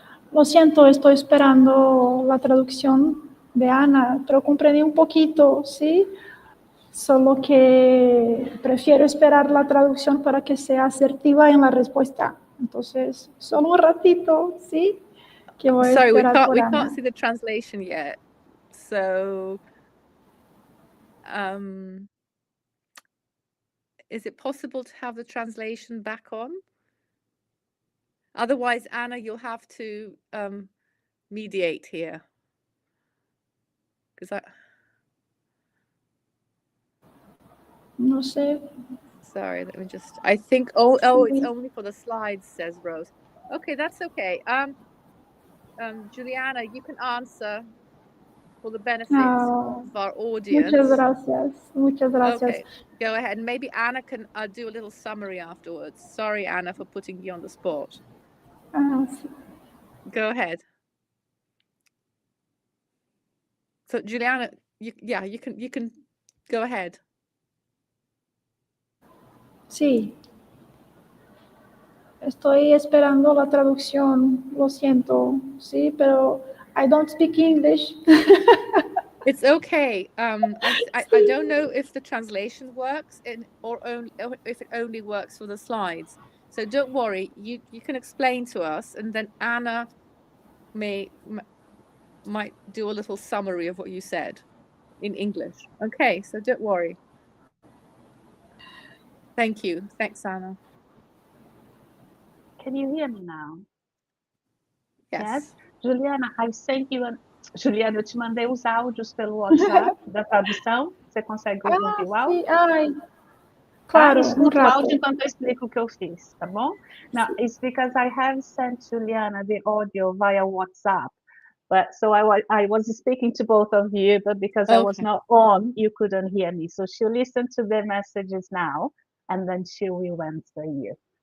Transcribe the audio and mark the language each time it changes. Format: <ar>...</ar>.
<es>Lo siento, estoy esperando la traducción de Ana, pero comprendí un poquito, ¿sí? Solo que prefiero esperar la traducción para que sea asertiva en la respuesta. Entonces, solo un ratito, ¿sí? Que voy a esperar por</es> <en>we</en> <es>Ana.</es> <en>can't see the translation yet. So, is it possible to have the translation back on? Otherwise, Anna, you'll have to mediate here. Because</en> <es>No sé.</es> <en>Sorry, let me just. I think. Oh, it's only for the slides, says Rose. Okay, that's okay. Juliana, you can answer for the benefit of our audience.</en> <es>Muchas gracias. Muchas gracias.</es> <en>Okay, go ahead. And maybe Anna can do a little summary afterwards. Sorry, Anna, for putting you on the spot. Go ahead. So, Juliana, you can go ahead.</en> <es>Sí. Estoy esperando la traducción. Lo siento. Sí, pero</es> <en>I don't speak English. It's okay. I don't know if the translation works or if it only works for the slides. So don't worry. You can explain to us, and then Anna might do a little summary of what you said in English. Okay, so don't worry. Thank you. Thanks, Anna. Can you hear me now? Yes.</en> <pt>Juliana,</pt> <en>I sent you</en> <pt>Juliana, eu te mandei os áudios pelo WhatsApp da tradução. Você consegue ouvir o áudio? Sim, ai. Claro, Escuta o áudio enquanto eu explico o que eu fiz, tá bom?</pt> <en>Now, it's because I have sent Juliana the audio via WhatsApp. But so I was speaking to both of you, but because I was not on, you couldn't hear me. So she'll listen to the messages now, and then she will answer you.</en>